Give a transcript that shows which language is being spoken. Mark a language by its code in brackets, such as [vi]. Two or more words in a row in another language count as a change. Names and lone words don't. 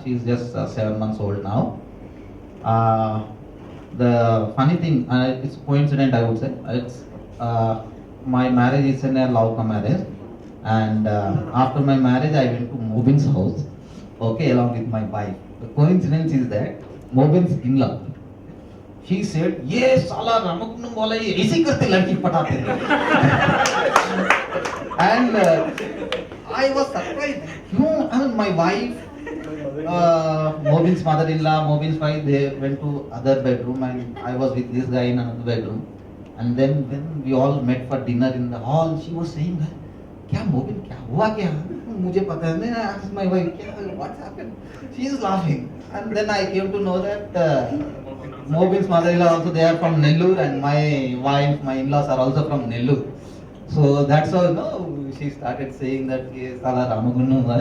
[en] She is just 7 months old now. The funny thing, it's coincident I would say. It's my marriage is in a love marriage, and after my marriage I went to Mobin's house, okay, along with my wife. The coincidence is that Mobin's in-law, she said, [hi] "Ye sala Ramakunam bola ye aisi karte ladki patate." [en] And I was surprised. No, I mean my wife, Mobin's mother-in-law, Mobin's wife, they went to other bedroom, and I was with this guy in another bedroom. And then when we all met for dinner in the hall, she was saying, "Kya Mobin, [hi] kya hua kya? Mujhe pata hai." [en] Then I asked my wife, "What happened?" She is laughing. And then I came to know that Mobin's mother-in-law also, they are from Nellore, and my wife, my in-laws are also from Nellore. So that's how she started saying that Sala Ramagunnu.